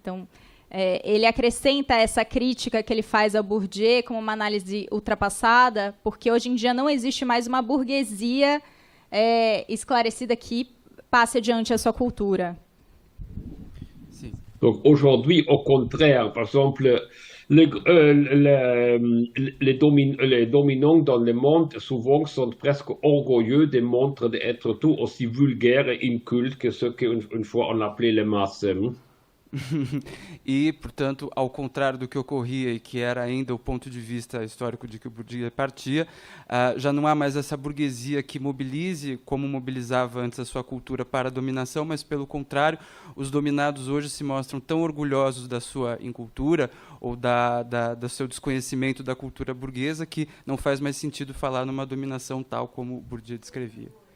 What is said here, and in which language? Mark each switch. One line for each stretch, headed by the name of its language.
Portuguese: Então, ele acrescenta essa crítica que ele faz ao Bourdieu como uma análise ultrapassada, porque hoje em dia não existe mais uma burguesia esclarecida que passe adiante a sua cultura. Sim.
French: Donc aujourd'hui, au contraire, par exemple, les dominants dans le monde souvent sont presque orgueilleux de montrer d'être tout aussi vulgaires et incultes que ce qu'une fois on appelait les masses.
Portuguese: E, portanto, ao contrário do que ocorria e que era ainda o ponto de vista histórico de que o Bourdieu partia, já não há mais essa burguesia que mobilize, como mobilizava antes a sua cultura para a dominação, mas, pelo contrário, os dominados hoje se mostram tão orgulhosos da sua incultura ou do seu desconhecimento da cultura burguesa que não faz mais sentido falar numa dominação tal como o Bourdieu descrevia.